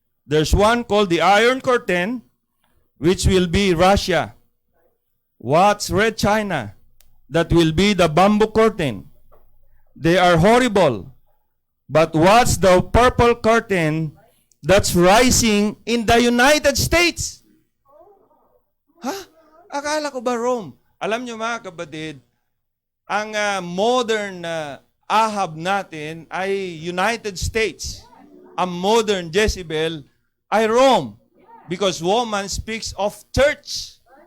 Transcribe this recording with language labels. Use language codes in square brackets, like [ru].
[en] There's one called the Iron Curtain, which will be Russia. What's Red China? That will be the bamboo curtain. They are horrible. But what's the purple curtain that's rising in the United States? [tl] Ha? Akala ko ba Rome? Alam nyo mga kapatid, ang modern Ahab natin ay United States. Ang modern Jezebel ay Rome. [en] Because woman speaks of church.